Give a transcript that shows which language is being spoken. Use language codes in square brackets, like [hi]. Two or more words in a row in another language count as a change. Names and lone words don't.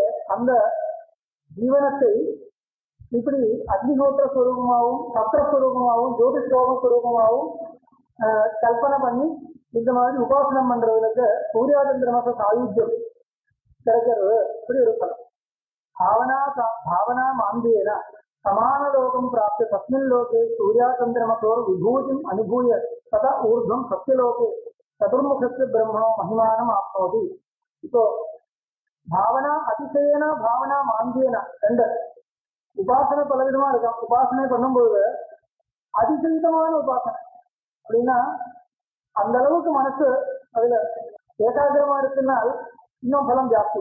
[ta] அந்த ஜீவனத்தை இப்படி அக்னிஹோத்திர ஸ்வரூபமாகவும் சத்திரஸ்வரூபமாகவும் ஜோதிஷ்லோக ஸ்வரூபமாகவும் கல்பனை பண்ணி இந்த மாதிரி உபாசனம் பண்றவர்களுக்கு சூர்யாச்சந்திரமச சாயுஜ்யம் கிடைக்கிறது இப்படி ஒரு பலம். [sa] भावना मान्येन समानलोकं प्राप्य तस्मिन् लोके सूर्याचन्द्रमसोर् विभूतिम् अनुभूय तदा ऊर्ध्वं सत्यलोके चतुर्मुखस्य ब्रह्मणो महिमानम् आप्नोति. [ta] இப்போ [sa] भावना अतिशयेन भावना मान्द्येन [ta] ரெண்டு உபாசனை பல விதமா இருக்கும். உபாசனை பண்ணும்போது அதிசயிதமான உபாசனை அப்படின்னா அந்த அளவுக்கு மனசு அதுல ஏகாகிரமா இருக்குன்னால் இன்னும் பலம் ஜாஸ்தி.